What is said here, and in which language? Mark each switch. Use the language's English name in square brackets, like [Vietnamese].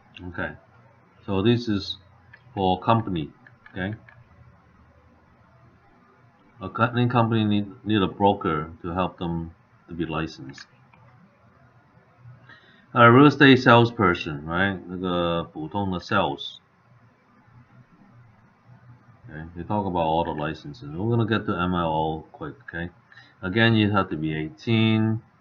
[English] Okay, so this is for company. Okay, any company need a broker to help them to be licensed. A real estate salesperson, right? [Chinese] 那个普通的 sales. [English] Okay, we talk about all the licenses. We're gonna get to MLO quick. Okay, again, you have to be 18.